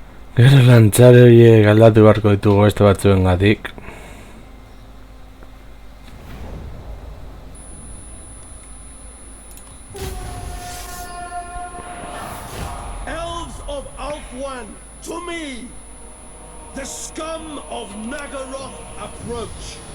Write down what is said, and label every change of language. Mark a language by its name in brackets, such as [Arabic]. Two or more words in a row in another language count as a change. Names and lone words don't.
[Basque] Gero lantzare horiek aldatu beharko ditugu beste batzuengatik. [English] Elves of Alfwan, to me! The scum of Nagaroth approach.